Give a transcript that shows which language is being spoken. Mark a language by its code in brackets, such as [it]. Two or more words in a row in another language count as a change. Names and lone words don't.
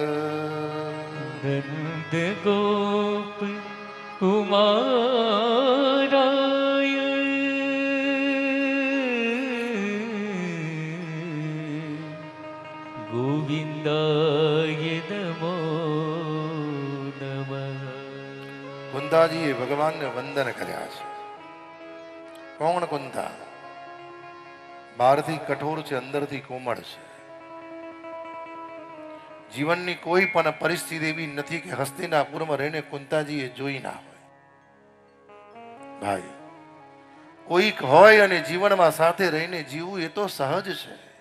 [sa] नंद गोप कुमाराय गोविंदाय नमो नमः। [gu] કુંતાજીએ ભગવાન ને વંદન કર્યા છે। કોણ કુંતા? બહારથી કઠોર છે, અંદરથી કોમળ છે. જીવનની કોઈ પણ પરિસ્થિતિ એવી નથી કે હસ્તિનાપુરમાં રહીને કુંતાજીએ જોઈ ના હોય. ભાઈ, કોઈક હોય અને જીવનમાં સાથે રહીને જીવવું એ તો સહજ છે.